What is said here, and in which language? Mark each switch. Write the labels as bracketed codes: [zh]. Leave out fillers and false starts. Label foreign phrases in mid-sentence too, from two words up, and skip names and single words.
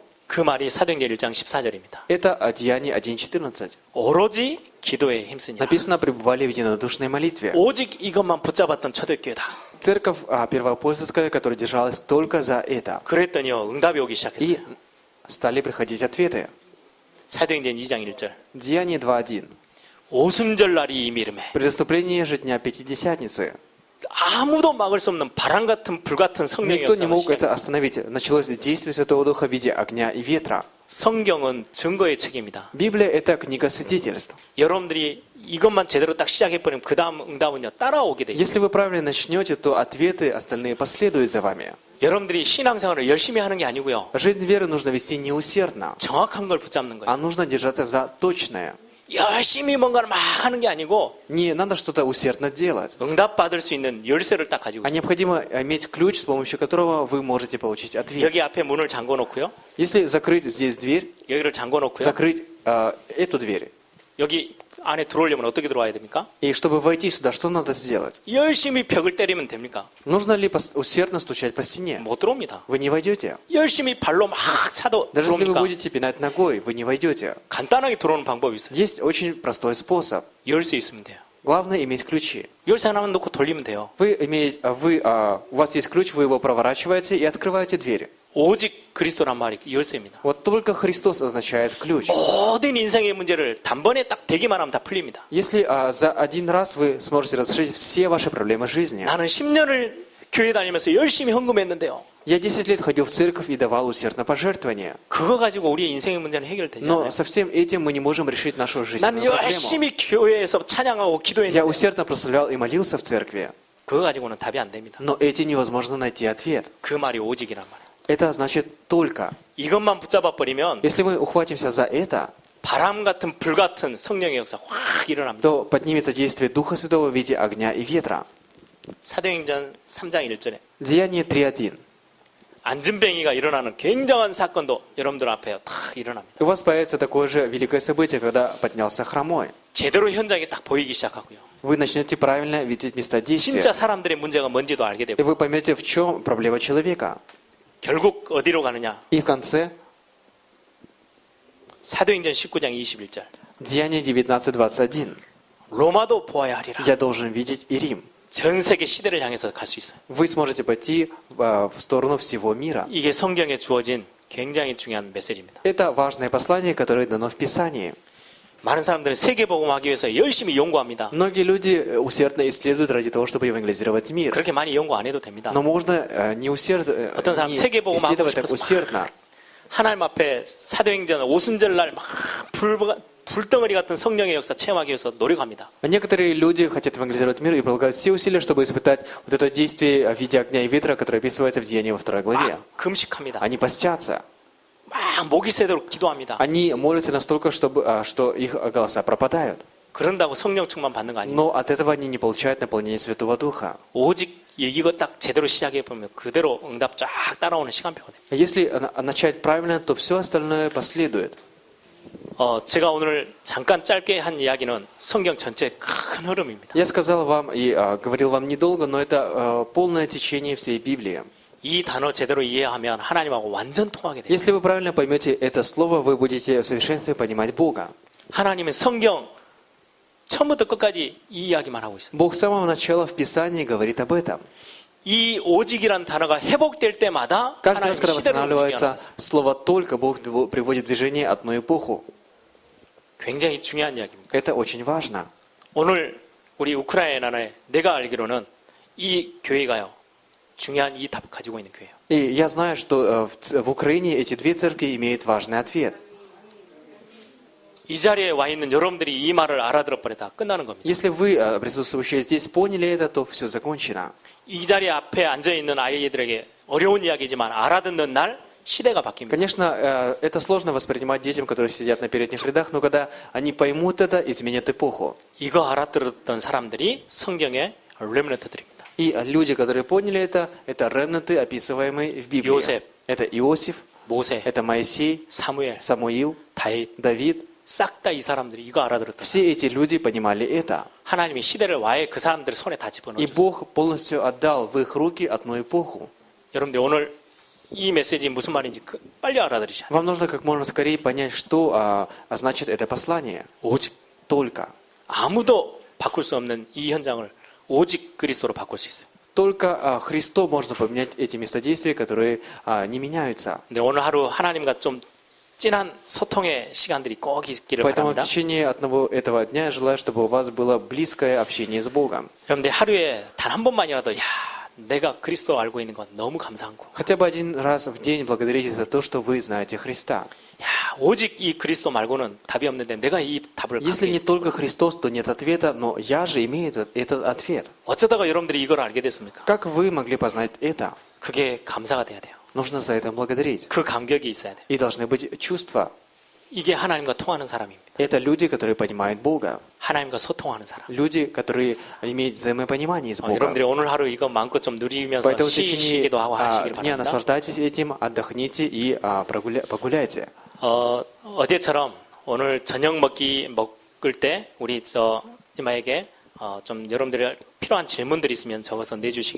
[ko] 그 말이 사도행전 1장 14절입니다. [ru] Это Деяние 1.14. [ko] 오로지 기도에 힘쓰니라. [ru] Написано, пребывали в единодушной молитве. [ko] 오직 이것만 붙잡았던 초대교회다. [ru] Церковь первоапостольская, которая держалась только за это. [ko] 그랬더니요 응답이 오기 [ru] И [ko] 시작했어요. [ru] стали приходить ответы. [ko] 사도행전 2장 1절. [ru] Деяние 2.1. [ko] 오순절 날이 이미 이르매 [ru] При наступлении же Дня Пятидесятницы [ko] 아무도 막을 수 없는 바람 같은 불 같은 성령의 [ru] никто не [ko] 역사가 [ru] мог это [ko] 시작했어요. [ru] остановить. Началось действие Святого Духа в виде огня и ветра. [ko] 성경은 증거의 책입니다. [ru] Библия – это книга свидетельств. [ko] 여러분들이 이것만 제대로 딱 시작해버리면 그 다음 응답은요 따라오게 돼 있어요. [ru] Если вы правильно начнете, то ответы остальные последуют за вами. [ko] 여러분들이 신앙생활을 열심히 하는 게 아니고요. [ru] Жизнь веры нужно вести не усердно, [ko] 정확한 걸 붙잡는 거예요. [ru] а нужно держаться за точное. [ko] 열심히 뭔가를 막 하는 게 아니고 [ru] Не надо что-то усердно делать, [ko] 응답 받을 수 있는 열쇠를 딱 가지고 [ru] а [ko] 있어요. [ru] необходимо иметь ключ, с помощью которого вы можете получить ответ. [ko] 여기 앞에 문을 잠궈 놓고요. [ru] Если закрыть здесь дверь, [ko] 여기를 잠궈 놓고요. [ru] закрыть эту дверь, [ko] 여기 안에 들어오려면 어떻게 들어와야 됩니까? [ru] и чтобы войти сюда, что надо сделать? [ko] 열심히 벽을 때리면 됩니까? [ru] Нужно ли усердно стучать по стене? [ko] 못 들어옵니다. [ru] Вы не войдете. [ko] 열심히 발로 막 차도 [ru] Даже если вы [ko] 들어옵니까? [ru] будете пинать ногой, вы не войдете. [ko] 간단하게 들어오는 방법이 있어요. [ru] Есть очень простой способ. [ko] 열쇠 있으면 돼요. [ru] Главное иметь ключи. [ko] 열쇠 하나만 놓고 돌리면 돼요. [ru] У вас есть ключ, вы его проворачиваете и открываете дверь. [ko] 오직 그리스도란 말이 열쇠입니다. [ru] Вот только Христос означает ключ. [ko] 모든 인생의 문제를 단번에 딱 대기만 하면 다 풀립니다. [ru] Если за один раз вы сможете разрешить все ваши проблемы жизни. [ko] 나는 10년을 교회 다니면서 열심히 헌금했는데요. [ru] Я 10 лет ходил в церковь и давал усердно пожертвования. [ko] 그거 가지고 우리의 인생의 문제는 해결되지 [ru] Но [ko] 않아요. [ru] со всем этим мы не можем решить нашу [ko] 나는 [ru] жизненную проблему. [ko] 열심히 교회에서 찬양하고 [ru] Я [ko] 기도했는데 [ru] усердно прославлял и молился в церкви. [ko] 그거 가지고는 답이 안 됩니다. [ru] Но этим невозможно найти ответ. [ko] 그 말이 오직이란 말이에요. [ru] Это значит только. [ko] 이것만 붙잡아 버리면 [ru] Если мы ухватимся за это, [ko] 바람 같은 불 같은 성령의 역사 확 일어납니다. [ru] то поднимется действие Духа Святого в виде огня и ветра. [ko] 사도행전 3장 1절에 [ru] Деяние 3.1. [ko] 안진뱅이가 일어나는 굉장한 사건도 여러분들 앞에 탁 일어납니다. [ru] У вас появится такое же великое событие, когда поднялся хромой. [ko] 제대로 현장이 딱 보이기 시작하고요. [ru] Вы начнете правильно видеть места действия. [ko] 진짜 사람들의 문제가 뭔지도 알게 [ru] И [ko] 되고 [ru] вы поймете, в чем проблема человека. [ko] 결국 어디로 가느냐? [ru] И в конце, [ko] 사도행전 19장 21절. [ru] Деяние 19.21. [ko] 로마도 보아야 하리라. [ru] Я должен видеть и Рим. [ko] 전 세계 시대를 향해서 갈 수 있어요. [ru] Вы сможете пойти в сторону всего мира. [ko] 이게 성경에 주어진 굉장히 중요한 메시지입니다. [ru] Это важное послание, которое дано в Писании. [ko] 많은 사람들은 세계복음하기 위해서 열심히 연구합니다. [ru] Многие люди усердно исследуют ради того, чтобы евангелизировать мир. [ko] 그렇게 많이 연구 안 해도 됩니다. [ru] Но можно не [ko] 어떤 사람 세계복음 하고 [ru] исследовать так [ko] 싶어서 [ru] усердно. [ko] 하나님 앞에 사도행전 오순절날 막 불덩어리 같은 성령의 역사 체험하기 위해서 노력합니다. [ru] Некоторые люди хотят евангелизировать мир и прилагают все усилия, чтобы испытать вот это действие в виде огня и ветра, которое описывается в Деянии во 2 главе. [ko] 막 금식합니다. [ru] Они постятся. [ko] 막 목이 새도록 기도합니다. [ru] Они молятся настолько, что их голоса пропадают. [ko] 그런다고 성령 충만 받는 거 아니에요. [ru] Но от этого они не получают наполнение Святого Духа. [ko] 오직 이거 딱 제대로 시작해 보면 그대로 응답 쫙 따라오는 시간표가 돼요. [ru] Если начать правильно, то все остальное последует. [ko] 제가 오늘 잠깐 짧게 한 이야기는 성경 전체의 큰 흐름입니다. [ru] Я сказал вам и говорил вам недолго, но это полное течение всей Библии. [ko] 이 단어 제대로 이해하면 하나님하고 완전 통하게 돼요. [ru] Если вы правильно поймете это слово, вы будете в совершенстве понимать Бога. [ko] 하나님은 성경 처음부터 끝까지 이 이야기만 하고 있어요. [ru] Бог с самого начала в Писании говорит об этом. [ko] 이 오직이란 단어가 회복될 때마다 [ru] Каждый [ko] 하나님 [ru] раз, когда [ko] 시대를 [ru] восстанавливается [ko] 움직여나가서 [ru] слово «только», Бог приводит в движение одну эпоху. [ko] 굉장히 중요한 이야기입니다. [ru] Это очень важно. [ko] 오늘 우리 우크라이나에 내가 알기로는 이 교회가요 중요한 이 답을 가지고 있는 교회예요. [ru] И я знаю, что в Украине эти две церкви имеют важный ответ. [ko] 이 자리에 와 있는 여러분들이 이 말을 알아들어 버렸다 끝나는 겁니다. [ru] Если вы, присутствующие здесь, поняли это, то все закончено. [ko] 이 자리 앞에 앉아 있는 아이들에게 어려운 이야기지만 알아듣는 날 시대가 바뀝니다. [ru] Конечно, это сложно воспринимать детям, которые сидят на передних рядах, но когда они поймут это, изменят эпоху. [ko] 이거 알아들었던 사람들이 성경의 렘넌트들입니다. [ru] И люди, которые поняли это ремнанты, описываемые в Библии. Иосиф. Это Иосиф, [ko] 모세, [ru] это Моисей, [ko] 사무엘, [ru] Самуил, [ko] 다윗 [ru] Давид. [ko] 싹 다 이 사람들이 이거 알아들었다. [ru] Все эти люди понимали это. [ko] 하나님이 시대를 와해 그 사람들을 손에 다 [ru] И [ko] 집어넣었어요. [ru] Бог полностью отдал в их руки одну эпоху. [ko] 여러분들 오늘 이 메시지 무슨 말인지 빨리 알아들으셔야 돼요. [ru] Вам нужно как можно скорее понять, что значит это послание. [ko] 오직 [ru] Только. [ko] 아무도 바꿀 수 없는 이 현장을 오직 그리스도로 바꿀 수 있어요. [ru] Только Христом можно поменять эти местодействия, которые не меняются. [ko] 근데 오늘 하루 하나님과 좀 진한 소통의 시간들이 꼭 있기를 [ru] Поэтому в [ko] 바랍니다. [ru] течение этого дня я желаю, чтобы у вас было близкое общение с Богом. [ko] 여러분들 하루에 단 한 번만이라도 내가 그리스도 알고 있는 건 너무 감사한 거. [ru] Хотя бы один раз в день благодарите за то, что вы знаете Христа. [ko] 오직 이 그리스도 말고는 답이 없는데 내가 이 답을 [ru] Если [ko] 갖게. [ru] не только Христос, то нет ответа, но я же имею этот ответ. [ko] 어쩌다가 여러분들이 이걸 알게 됐습니까? [ru] Как вы могли познать это? [ko] 그게 감사가 돼야 돼요. [ru] Нужно за это благодарить. [ko] 그 감격이 있어야 돼요. [ru] И должны быть чувства. [ko] 이게 하나님과 통하는 사람입니다. [ru] Это люди, которые понимают Бога. [ko] 하나님과 소통하는 사람. [ru] Люди, которые имеют взаимопонимание с Богом. [ko] 여러분들이 오늘 하루 이거 마음껏 좀 누리면서 [ru] Поэтому в течение [ko] 쉬기도 하고 하시길 [ru] дня [ko] 바랍니다. [ru] наслаждайтесь этим, отдохните и погуляйте. [ko] 어제처럼 오늘 저녁 먹을 때 우리 이마에게 좀 여러분들이 필요한 질문들이 있으면 적어서 내주시기